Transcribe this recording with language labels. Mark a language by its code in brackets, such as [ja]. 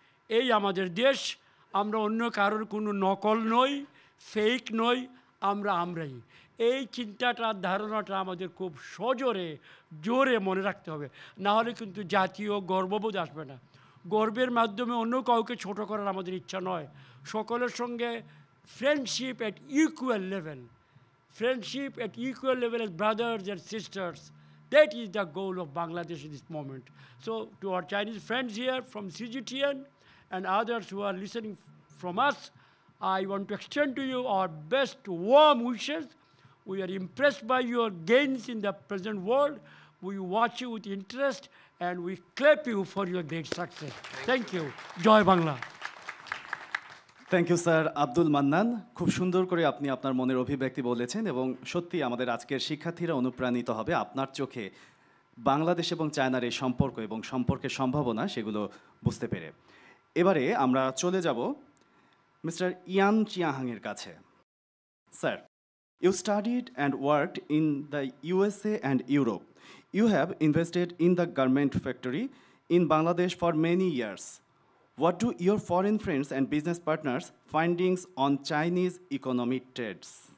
[bn] এই আমাদের দেশ, আমরা অন্য কারোর কোনো নকল নই, ফেক নই, আমরাই। এই চিন্তাটা, ধারণাটা আমাদের খুব জোরে মনে রাখতে হবে, না হলে কিন্তু জাতীয় গর্ববোধ আসবে না। গর্বের মাধ্যমে অন্য কাউকে ছোট করার আমাদের ইচ্ছা নয়। সকলের সঙ্গে [en] friendship at equal level. Friendship at equal level as brothers and sisters. That is the goal of Bangladesh in this moment. So to our Chinese friends here from CGTN and others who are listening from us, I want to extend to you our best warm wishes. We are impressed by your gains in the present world. We watch you with interest and we clap you for your great success. Thank you. Joy Bangla. Thank you [bn] sir Abdul Mannan, খুব সুন্দর করে আপনি আপনার মনের অভিব্যক্তি বলেছেন এবং সত্যি আমাদের আজকের শিক্ষার্থীরা অনুপ্রাণিত হবে আপনার চোখে বাংলাদেশ এবং চায়নার এই সম্পর্ক এবং সম্পর্কের সম্ভাবনা সেগুলো বুঝতে পেরে। এবারে আমরা চলে যাব মিস্টার ইয়ান চিয়াহাংয়ের কাছে। [en] Sir, you studied and worked in the USA and Europe. You have invested in the garment factory in Bangladesh for many years. What do your foreign friends and business partners findings on Chinese economic trends?